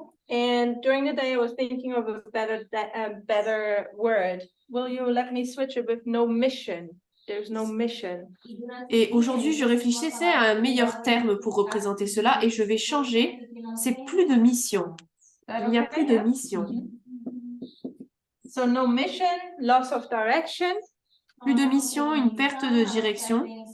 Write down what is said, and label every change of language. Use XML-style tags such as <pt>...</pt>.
<en>And during the day, I was thinking of a better word. Will you let me switch it with no mission? There's no mission.</en> <fr>Et aujourd'hui, je réfléchissais à un meilleur terme pour représenter cela et je vais changer. C'est plus de mission. Il n'y a plus de mission.</fr> <en>So no mission, loss of direction.</en> <fr>Plus de mission, une perte de direction.</fr>